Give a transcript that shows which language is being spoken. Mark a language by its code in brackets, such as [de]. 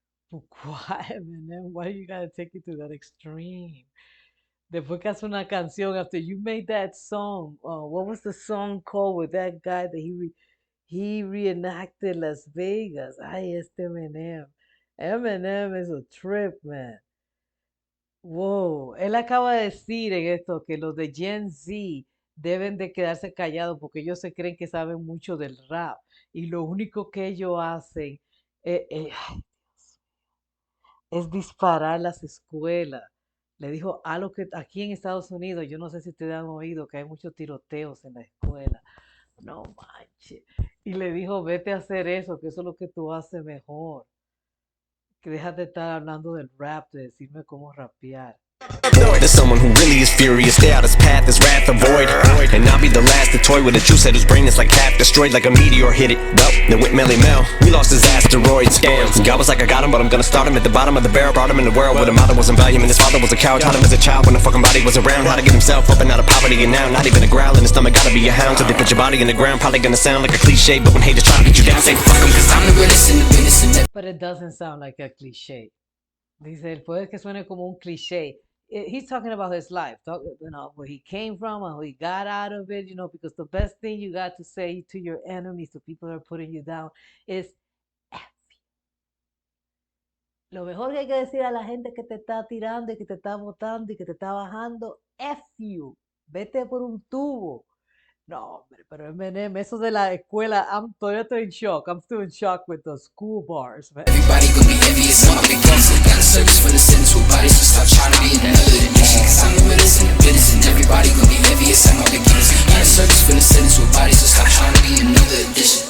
[en] Why, Eminem? Why you gotta take it to that extreme? [es] Después que hace una canción, [en] after you made that song, what was the song called with that guy that he reenacted Las Vegas? [es] Ay, este Eminem. [en] Eminem is a trip, man. [es] Wow, él acaba de decir en esto que los de Gen Z deben de quedarse callados porque ellos se creen que saben mucho del rap y lo único que ellos hacen ay, es disparar las escuelas. Le dijo a lo que aquí en Estados Unidos, yo no sé si ustedes han oído que hay muchos tiroteos en la escuela. No manches. Y le dijo, vete a hacer eso, que eso es lo que tú haces mejor. Que dejas de estar hablando del rap, de decirme cómo rapear. [en] there's someone who really is furious. Stay out his path, his wrath avoid. And I'll be the last to toy with a juice head whose brain is like half destroyed, like a meteor hit it. Well, then went Melly Mel. We lost his asteroids. Damn. God was like, I got him, but I'm gonna start him at the bottom of the barrel. Brought him in the world where the mother wasn't value and his father was a coward. Taught him as a child when the fucking body was around how to get himself up and out of poverty. And now, not even a growl in his stomach, gotta be a hound. So they put your body in the ground, probably gonna sound like a cliche. But when haters try to get you down, say fuck him, cause I'm the realest in the business. But it doesn't sound like a cliché. [es] Dice, puede que suene como un cliché. [en] He's talking about his life, where he came from and how he got out of it, because the best thing you got to say to your enemies, to people that are putting you down, is F. [es] Lo mejor que hay que decir a la gente que te está tirando y que te está botando y que te está bajando, F you. Vete por un tubo. No, hombre, pero Eminem, eso de la escuela, todavía estoy en shock. [en] I'm still in shock with the school bars, man. Everybody gonna be envious, I'm a big boss. Got a service for the sentence with bodies, so stop trying to be in another dimension. Cause I'm the realest in the business, and everybody gonna be envious, I'm a big boss. Got a service for the sentence with bodies, so stop trying to be in another edition.